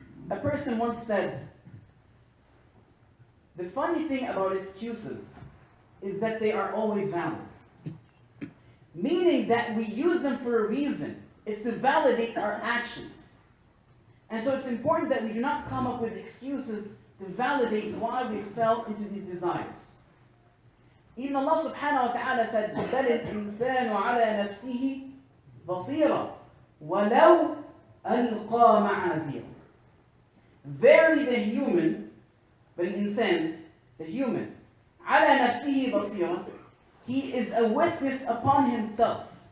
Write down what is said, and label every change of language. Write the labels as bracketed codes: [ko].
[en] A person once said, the funny thing about excuses is that they are always valid. Meaning that we use them for a reason. It's to validate our actions. And so it's important that we do not come up with excuses to validate why we fell into these desires. Even Allah subhanahu wa ta'ala said, [ar] بَلِ الْإِنسَانُ عَلَى نَفْسِهِ بَصِيرًا وَلَوْ أَلْقَى مَعَاذِيرًا. [en] Verily the human, بَالْإِنسان, the human, [ar] عَلَى نَفْسِهِ بَصِيرًا, [en] he is a witness upon himself.